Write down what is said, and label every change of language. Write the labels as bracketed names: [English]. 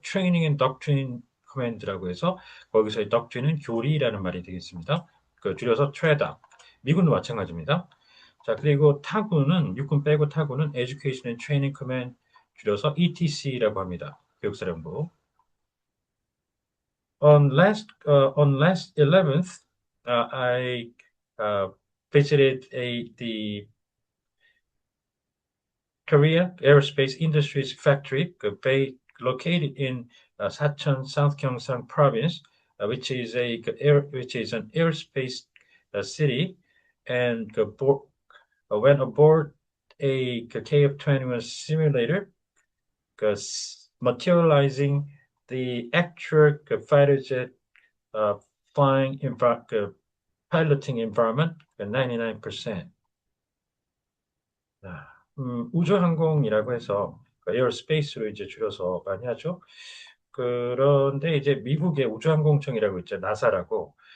[Korean] 트레이닝 앤 덕트린 커맨드라고 해서 거기서의 덕트린은 교리라는 말이 되겠습니다. 줄여서 트레다. 미군도 마찬가지입니다. 자, 그리고 타군은 육군 빼고 타군은 에듀케이션 앤 트레이닝 커맨드 줄여서 ETC라고 합니다. 교육사령부. [English] On last 11th, I uh, visited the Korea Aerospace Industries factory located in Sachon, South Gyeongsang Province, which is an aerospace city, and went aboard a KF-21 simulator, materializing the actual fighter jet uh, piloting environment 99%. [Korean] 우주항공이라고 해서 에어스페이스로 이제 줄여서 많이 하죠. 그런데 이제 미국의 우주항공청이라고 있죠. 나사라고.